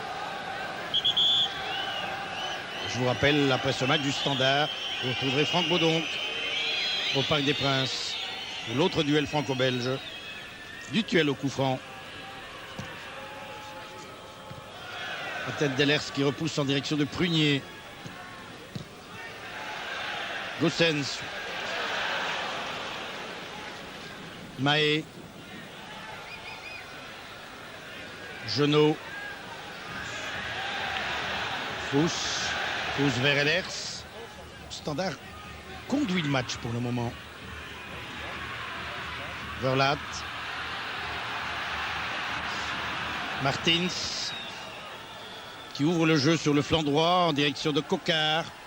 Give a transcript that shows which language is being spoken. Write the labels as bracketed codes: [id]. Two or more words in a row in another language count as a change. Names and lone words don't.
[fr] Je vous rappelle, après ce match du Standard, vous retrouverez Franck Baudonc au Parc des Princes pour l'autre duel franco-belge, du duel au coup franc. La tête d'Ehlers qui repousse en direction de Prunier. Goossens. Mahé. Genot. Pousse vers Ehlers. Standard conduit le match pour le moment. Verlaat. Martins qui ouvre le jeu sur le flanc droit en direction de Coquard.